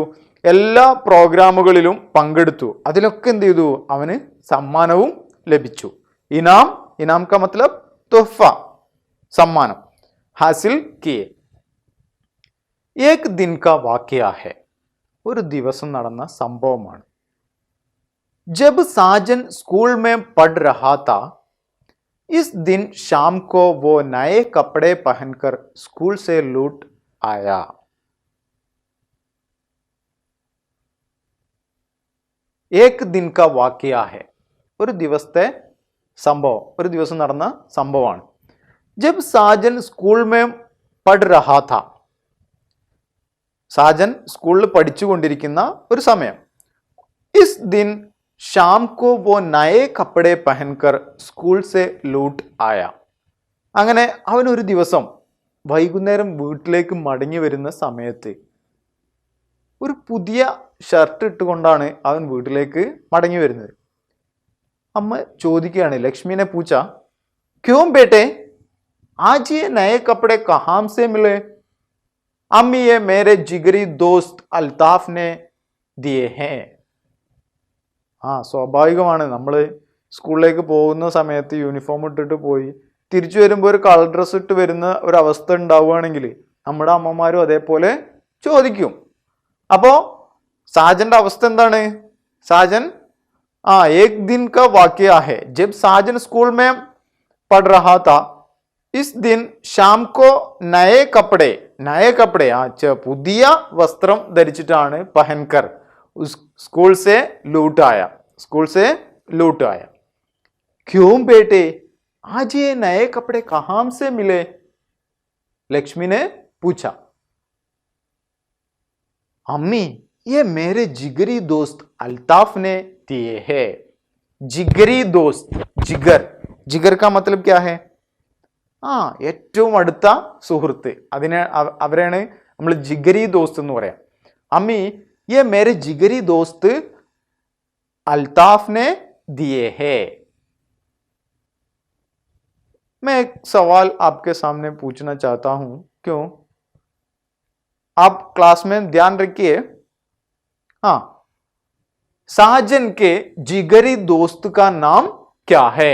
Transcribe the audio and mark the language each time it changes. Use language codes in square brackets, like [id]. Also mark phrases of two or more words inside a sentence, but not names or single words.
[ml] എല്ലാ പ്രോഗ്രാമുകളിലും പങ്കെടുത്തു, അതിലൊക്കെ എന്ത് ചെയ്തു? അവന് സമ്മാനവും ലഭിച്ചു। [hi] इनाम का मतलब तोहफ़ा, സമ്മാനം, हासिल किए। एक दिन का वाक़या है, [ml] ഒരു ദിവസം നടന്ന സംഭവമാണ്। [hi] जब साजन स्कूल में पढ़ रहा था, इस दिन शाम को वो नए कपड़े पहनकर स्कूल से लौट आया. एक दिन का वाकया है. [ml] ഒരു ദിവസത്തെ സംഭവം, ഒരു ദിവസം നടന്ന സംഭവമാണ്. [hi] जब साजन स्कूल में पढ़ रहा था, [ml] സാജൻ സ്കൂളിൽ പഠിച്ചുകൊണ്ടിരിക്കുന്ന ഒരു സമയം. [hi] इस दिन शाम को वो नए कपड़े पहनकर स्कूल से लौट आया. [ml] അങ്ങനെ അവൻ ഒരു ദിവസം വൈകുന്നേരം വീട്ടിലേക്ക് മടങ്ങി വരുന്ന സമയത്ത് ഒരു പുതിയ ഷർട്ട് ഇട്ടുകൊണ്ടാണ് അവൻ വീട്ടിലേക്ക് മടങ്ങി വരുന്നത്. അമ്മ ചോദിക്കുകയാണ്, ലക്ഷ്മിനെ പൂച്ച, [hi] ക്യോं बेटे आज ये नए कपड़े कहाँ से मिले? अम्मी ये मेरे जिगरी दोस्त अल्ताफ ने दिए हैं. [ml] സ്വാഭാവികമാണ്, നമ്മൾ സ്കൂളിലേക്ക് പോകുന്ന സമയത്ത് യൂണിഫോം ഇട്ടിട്ട് പോയി തിരിച്ചു വരുമ്പോൾ ഒരു കളർ ഡ്രസ്സ് ഇട്ട് വരുന്ന ഒരു അവസ്ഥ ഉണ്ടാവുകയാണെങ്കിൽ നമ്മുടെ അമ്മമാരും അതേപോലെ ചോദിക്കും. അപ്പോൾ സാജന്റെ അവസ്ഥ എന്താണ്? സാജൻ [hi] एक दिन का वाकया है. जब साजन स्कूल में पढ़ रहा था, इस दिन शाम को नए कपड़े [ml] പുതിയ വസ്ത്രം ധരിച്ചിട്ടാണ് [hi] പഹൻകർ स्कूल से लौट आया. क्यों बेटे आज ये नए कपड़े कहाँ से मिले? लक्ष्मी ने पूछा. अम्मी ये मेरे जिगरी दोस्त अल्ताफ ने दिए हैं. जिगरी दोस्त, जिगर का मतलब क्या है? [ml] ഏറ്റവും അടുത്ത സുഹൃത്ത്, അവരെയാണ് നമ്മൾ [hi] जिगरी दोस्त [ml] എന്ന് പറയാം. [hi] അമ്മി ये मेरे जिगरी दोस्त अल्ताफ ने दिए हैं. मैं एक सवाल आपके सामने पूछना चाहता हूं. क्यों? आप क्लास में ध्यान रखिए. साजन के जिगरी दोस्त का नाम क्या है?